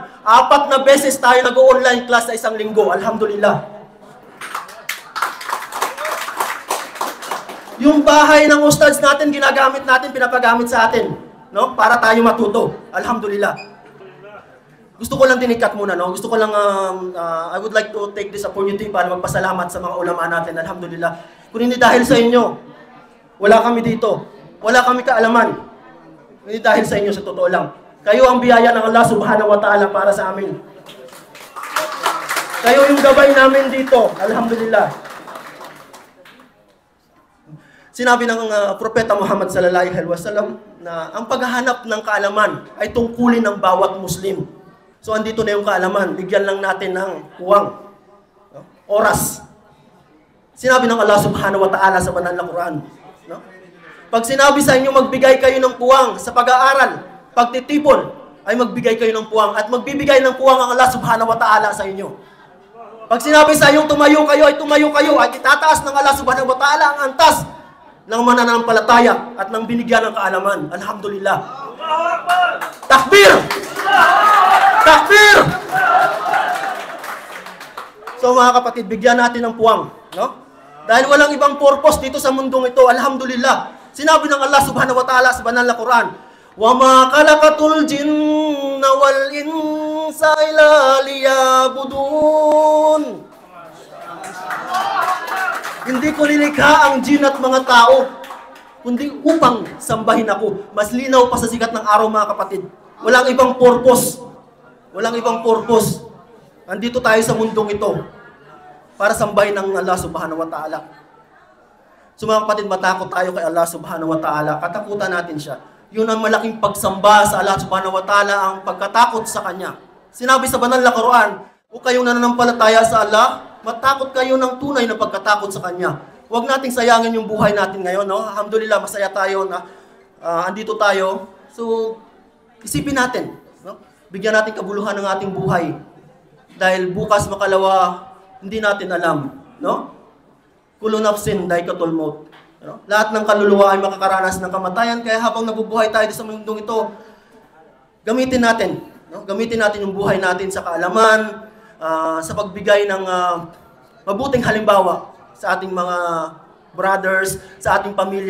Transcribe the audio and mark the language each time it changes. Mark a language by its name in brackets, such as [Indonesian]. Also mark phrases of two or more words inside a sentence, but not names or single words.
[Filipino] 4 na beses tayo nag-online class sa isang linggo. Alhamdulillah. Yung bahay ng ustads natin, ginagamit natin, pinapagamit sa atin, no? Para tayo matuto. Alhamdulillah. Gusto ko lang tinikat muna, no? Gusto ko lang, [English] I would like to take this opportunity [Filipino] para magpasalamat sa mga ulama natin. Alhamdulillah. Kung hindi dahil sa inyo, wala kami dito. Wala kami kaalaman. Hindi dahil sa inyo, sa totoo lang. Kayo ang biyaya ng Allah [Arabic] سبحانه وتعالى [Filipino] para sa amin. Kayo yung gabay namin dito. Alhamdulillah. Sinabi ng Propeta Muhammad [Arabic] صلى الله عليه وسلم [Filipino] na ang paghahanap ng kaalaman ay tungkulin ng bawat Muslim. So andito na yung kaalaman, bigyan lang natin ng puwang, no? Oras. Sinabi ng Allah [Arabic] سبحانه وتعالى [Filipino] sa banal na Quran, no? Pag sinabi sa inyo magbigay kayo ng puwang sa pag-aaral, pagtitipon, ay magbigay kayo ng puwang at magbibigay ng puwang ang Allah [Arabic] سبحانه وتعالى [Filipino] sa inyo. Pag sinabi sa inyo tumayo kayo, ay tumayo kayo at itataas ng Allah [Arabic] سبحانه وتعالى [Filipino] ang antas ng mananampalataya at ng binigyan ng kaalaman. Alhamdulillah. Takbir! Takbir! So mga kapatid, bigyan natin ng puwang, no? Dahil walang ibang purpose dito sa mundong ito, alhamdulillah. Sinabi ng Allah [Arabic] سبحانه وتعالى [Filipino] sa banal na Quran, [Arabic] وَمَا خَلَقَتُ الْجِنَّ وَالْإِنسَ إِلَّا لِيَعْبُدُونَ. [Filipino] Hindi ko nilikha ang jin at mga tao, kundi upang sambahin ako. Mas linaw pa sa sikat ng araw, mga kapatid. Walang ibang purpose. Walang ibang purpose. Nandito tayo sa mundong ito para sambahin ng Allah [Arabic] سبحانه وتعالى. [Filipino] So mga kapatid, matakot tayo kay Allah [Arabic] سبحانه وتعالى. [Filipino] Katakutan natin siya. Yun ang malaking pagsamba sa Allah [Arabic] سبحانه وتعالى, [Filipino] ang pagkatakot sa Kanya. Sinabi sa banal na Quran, kung kayong nananampalataya sa Allah, matakot kayo ng tunay na pagkatakot sa Kanya. Huwag nating sayangin yung buhay natin ngayon, no? Alhamdulillah, masaya tayo na andito tayo. So, isipin natin, no? Bigyan natin kabuluhan ng ating buhay. Dahil bukas makalawa, hindi natin alam, no? [Arabic] كل نفس ذائقة الموت. [Filipino] No? Lahat ng kaluluwa ay makakaranas ng kamatayan, kaya habang nabubuhay tayo sa mundong ito, gamitin natin, no? Gamitin natin yung buhay natin sa kaalaman, sa pagbigay ng mabuting halimbawa sa ating mga brothers, sa ating pamilya.